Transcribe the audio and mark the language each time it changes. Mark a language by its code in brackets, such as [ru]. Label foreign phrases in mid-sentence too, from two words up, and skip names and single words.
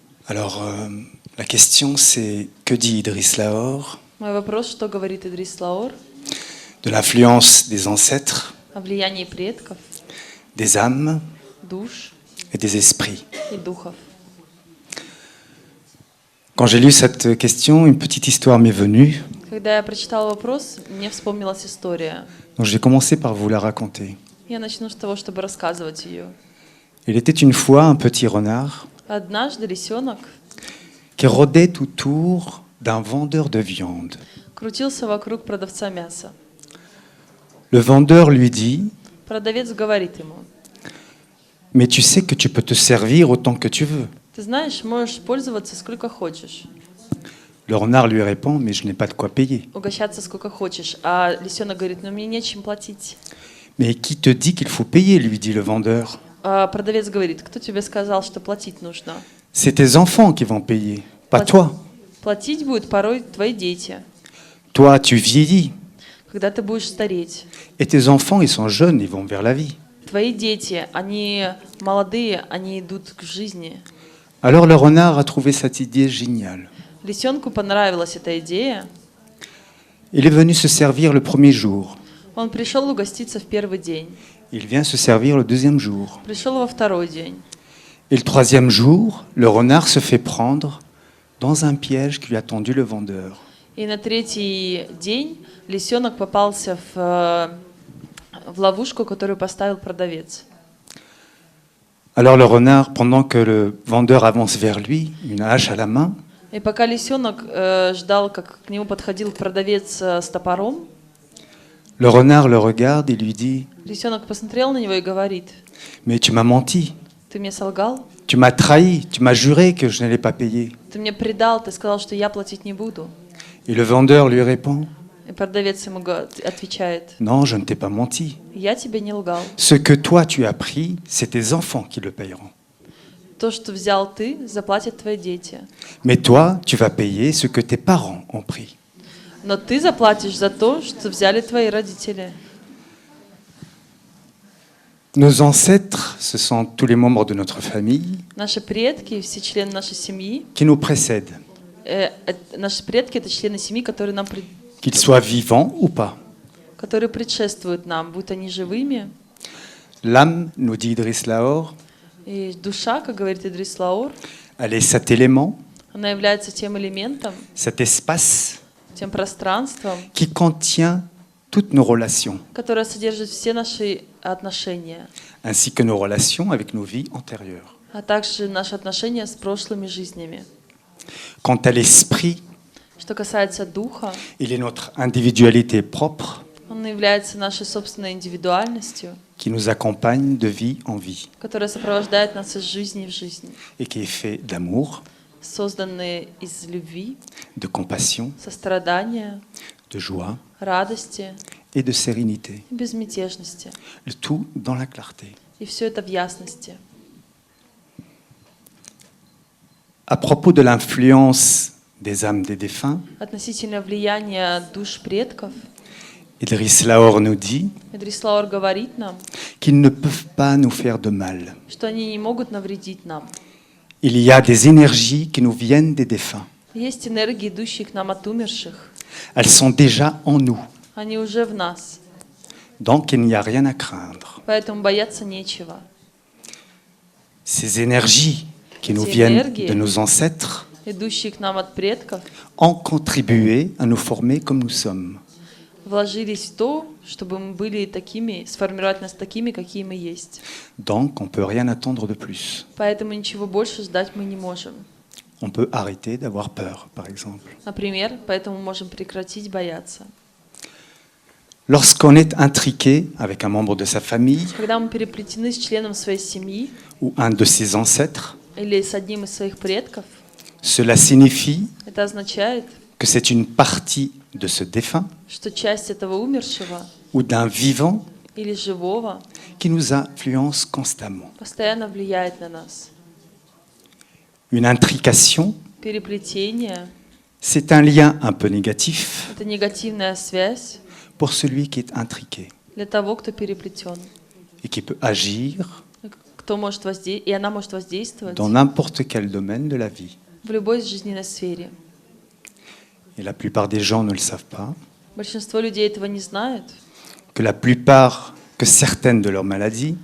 [fr] Alors, la question c'est que dit Idriss Lahore [ru] Мой вопрос, что говорит Идрис Лаор [fr] de l'influence des ancêtres, [ru] о влиянии предков, [fr] des âmes [ru] душ [fr] et des esprits. [ru] и духов. [fr] Quand j'ai lu cette question, une petite histoire m'est venue, [ru] Когда я прочитала вопрос, мне вспомнилась история. [fr] donc je vais commencer par vous la raconter. [ru] Я начну с того, чтобы рассказывать ее. [fr] Il était une fois un petit renard [ru] Однажды лисенок [fr] qui rôdait autour d'un vendeur de viande. [ru] крутился вокруг продавца мяса. [fr] Le vendeur lui dit [ru] Продавец говорит ему: [fr] « Mais tu sais que tu peux te servir autant que tu veux. [ru] ты знаешь, можешь пользоваться сколько хочешь, » [fr] Le renard lui répond « Mais je n'ai pas de quoi payer. [ru] угощаться сколько хочешь. А лисенок говорит: ну мне нечем платить. » [fr] « Mais qui te dit qu'il faut payer ?» lui dit le vendeur. [ru] А продавец говорит: кто тебе сказал, что платить нужно? [fr] « C'est tes enfants qui vont payer, pas toi. [ru] Платить будут порой твои дети, [fr] Toi, tu vieillis. [ru] когда ты будешь стареть. [fr] Et tes enfants, ils sont jeunes, ils vont vers la vie. [ru] Твои дети, они молодые, они идут к жизни. » [fr] Alors le renard a trouvé cette idée géniale. [ru] Лисенку понравилась эта идея. [fr] Il est venu se servir le premier jour. [ru] Он пришел угоститься в первый день, [fr] Il vient se servir le deuxième jour. [ru] пришел во второй день. [fr] Et le troisième jour, le renard se fait prendre dans un piège que lui a tendu le vendeur. [ru] И на третий день лисенок попался в ловушку, которую поставил продавец. [fr] Alors le renard, pendant que le vendeur avance vers lui, une hache à la main, [ru] И пока лисенок ждал, как к нему подходил продавец с топором, [fr] le renard le regarde et lui dit [ru] лисенок посмотрел на него и говорит: [fr] « Mais tu m'as menti, [ru] ты мне солгал, [fr] tu m'as trahi, tu m'as juré que je n'allais pas payer. [ru] ты мне предал, ты сказал, что я платить не буду. » [fr] Et le vendeur lui répond [ru] И продавец ему отвечает: « [fr] Non, je ne t'ai pas menti. [ru] я тебе не лгал. [fr] Ce que toi tu as pris, c'est tes enfants qui le payeront. [ru] То, что взял ты, заплатят твои дети. [fr] Mais toi, tu vas payer ce que tes parents ont pris. [ru] Но ты заплатишь за то, что взяли твои родители. » [fr] Nos ancêtres, ce sont tous les membres de notre famille [ru] Наши предки, все члены нашей семьи, [fr] qui nous précèdent, [ru] наши предки — это члены семьи, которые [fr] qu'ils soient vivants ou pas. [ru] которые предшествуют нам, будь они живыми. [fr] L'âme, nous dit Idriss Lahore, [ru] И душа, как говорит Идрис Лаор, [fr] elle est cet élément, [ru] она является тем элементом, [fr] cet espace [ru] тем пространством, [fr] qui contient toutes nos relations, [ru] которое содержит все наши отношения, [fr] ainsi que nos relations avec nos vies antérieures. [ru] а также наши отношения с прошлыми жизнями. [fr] Quant à l'esprit, [ru] Что касается духа, [fr] il est notre individualité propre [ru] он является нашей собственной индивидуальностью, [fr] qui nous accompagne de vie en vie [ru] которая сопровождает нас из жизни в жизнь, [fr] et qui est fait d'amour, [ru] созданные из любви, [fr] de compassion, [ru] сострадания, [fr] de joie [ru] радости [fr] et de sérénité. [ru] и безмятежности. [fr] Le tout dans la clarté. [ru] И все это в ясности. [fr] À propos de l'influence des âmes des défunts, [ru] Относительно влияния душ предков, [fr] Idriss Lahore nous dit [ru] Идрис Лаор говорит нам, [fr] qu'ils ne peuvent pas nous faire de mal. [ru] что они не могут навредить нам. [fr] Il y a des énergies qui nous viennent des défunts. [ru] Есть энергии, идущие к нам от умерших. [fr] Elles sont déjà en nous, [ru] Они уже в нас, [fr] donc il n'y a rien à craindre. [ru] поэтому бояться нечего. [fr] Ces énergies qui nous Ces viennent énergies. de nos ancêtres [ru] Идущие к нам от предков [fr] ont contribué à nous former comme nous sommes. [ru] вложились в то, чтобы мы были такими, сформировать нас такими, какие мы есть. [fr] Donc on ne peut rien attendre de plus. [ru] Поэтому ничего больше ждать мы не можем. [fr] On peut arrêter d'avoir peur, par exemple. [ru] Например, поэтому можем прекратить бояться. [fr] Lorsqu'on est intriqué avec un membre de sa famille [ru] Когда мы переплетены с членом своей семьи [fr] ou un de ses ancêtres, [ru] или с одним из своих предков, [fr] cela signifie [ru] это означает, [fr] que c'est une partie de ce défunt [ru] что часть этого умершего [fr] ou d'un vivant [ru] или живого [fr] qui nous influence constamment. [ru] постоянно влияет на нас. [fr] Une intrication, [ru] Переплетение [fr] c'est un lien un peu négatif — [ru] это негативная связь [fr] pour celui qui est intriqué [ru] для того, кто переплетен, [fr] et qui peut agir [ru] и она может воздействовать [fr] dans n'importe quel domaine de la vie. [ru] в любой жизненной сфере. [fr] Et la plupart des gens ne le savent pas, [ru] Большинство людей этого не знают, [fr] que certaines de leurs maladies,